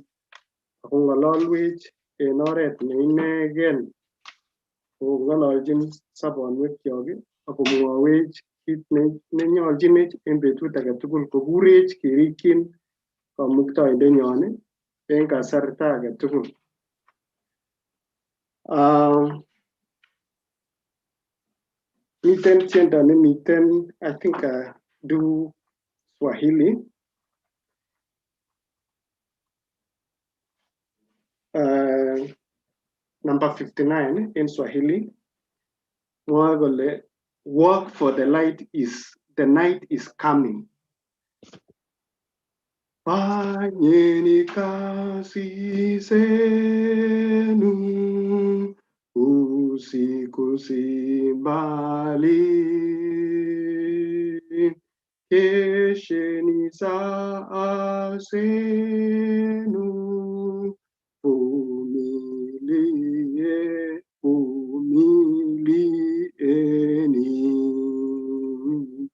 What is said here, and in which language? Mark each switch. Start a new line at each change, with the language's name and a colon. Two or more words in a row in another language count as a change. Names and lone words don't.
Kalenjin: Ako ng'ololwech en oret neinegen kong'ololchin sobonwekyok ako mwowech kit nenyolchinech en betut age tugul kokurech kerikyin kamuktoindenyon en kasarta age tugul. Miten tiendo nemiten,
English: I think do Swahili. Number 59 in Swahili. Work for the night is coming.
Swahili: Fanyeni kazi zenu usiku si mbali, kesheni saa zenu, vumilieni.